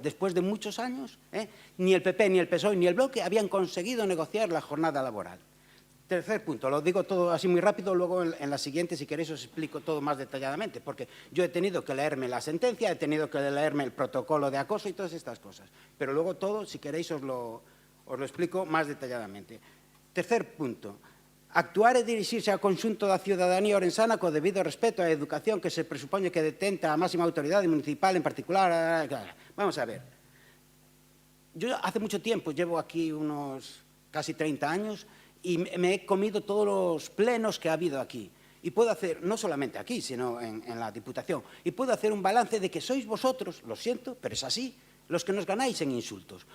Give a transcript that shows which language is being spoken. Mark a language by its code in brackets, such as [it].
[es] Después de muchos años, ni el PP, ni el PSOE, ni el Bloque habían conseguido negociar la jornada laboral. Tercer punto, lo digo todo así muy rápido, luego en la siguiente, si queréis, os explico todo más detalladamente, porque yo he tenido que leerme la sentencia, he tenido que leerme el protocolo de acoso y todas estas cosas. Pero luego todo, si queréis, os lo explico más detalladamente. [gl] Tercer punto, actuar e dirixirse ao conxunto da ciudadanía orensana co debido respeto á educación que se presupone que detenta a máxima autoridade municipal en particular. [es] Vamos a ver. Yo hace mucho tiempo, llevo aquí unos casi 30 años, y me he comido todos los plenos que ha habido aquí. Y puedo hacer, no solamente aquí, sino en la Diputación, y puedo hacer un balance de que sois vosotros, lo siento, pero es así, los que nos ganáis en insultos.